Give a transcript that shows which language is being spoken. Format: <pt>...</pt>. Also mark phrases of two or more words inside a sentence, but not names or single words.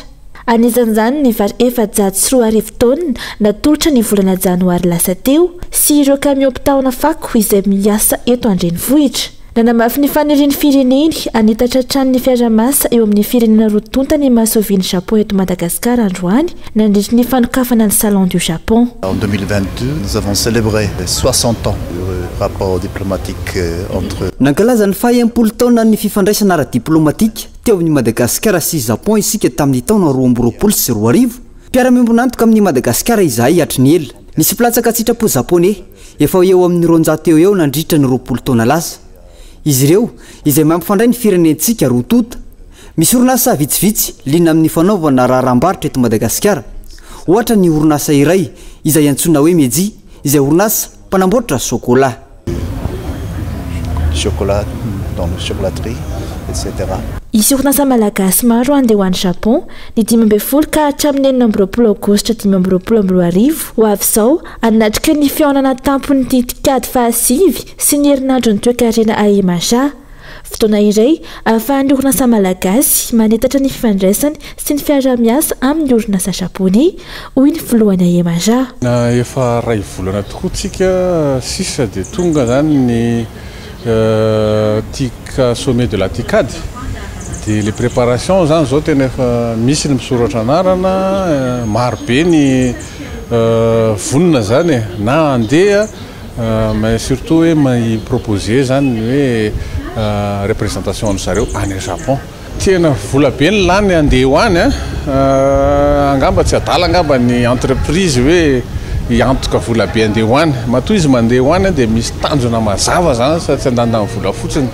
<mg>Anisan'izany ny vary 404 taonina natolotra ny volana janoary lasa teo sy ireo kamion mpitaona fako izay miasa eto andrenivohitra. Nanamafy ny fanirian'ny fireneny anitatra trano ny fiara-miasa eo amin'ny firenena rotontany mahasoviany Japon eto Madagasikara androany nandritra ny fanokafana ny Salon du Japon.</mg> <fr>En 2022, nous avons célébré 60 ans du rapport diplomatique entre</fr> <mg>nankalaza ny faha-30 taona ny fifandraisana ara-diplomatika teo amin'ny Madagasikara sy Japon isika tamin'ny taona 2020 sy 2020. Mpiara-miombo nantoka amin'ny Madagasikara izahay hatry ny ela. Nisy platsaka sitrapo japonais efa eo amin'ny 200 eo nandritra ny 20 taona lasa. Izy ireo izay mampifandray ny firenentsika roa tota. Misy orinasa vitsivitsy liana amin'ny fanaovana raharambaritra eto Madagasikara. Ohatra ny orinasa iray izay antsoina hoe Meji, izay orinasa mpanamboatra chocolat.</mg> <fr>Chocolat dans le chocolaterie, etc.</fr> <mg>Isy orinasa malagasy maro andeha ho any Japon ny 12 ka hatramin'ny 19 aogositra 2022 ho avy izao anatrika ny fihaonana tampony ny tikady fahasivy sy ny herinandro ny toekarena a Imaja. Fotoana iray ahafahan'ny orinasa malagasy manetatra ny fifandraisany sy ny fiara-miasa amin'ny orinasa japonais hoy ny filohany a Imaja. Efa ray volana tokoa tsika sisa dia tonga zany ny tika</mg> <fr>sommet de la TICAD. Les préparations</fr> <mg>zany zao tena efa misy ny misoratra anarana maro be ny vonina zany na andeha</mg> <fr>mais surtout</fr> <mg>hoe mai-proposer zany hoe représentation ny zareo any Japon. Tena vola be ny lany andeha ho any angamba tsy adala angamba ny entreprise hoe iantoka vola be andeha ho any. Matoa izy mandeha ho any dia misy tanjona mazava zany sady tsy andandan vola fotsiny.</mg>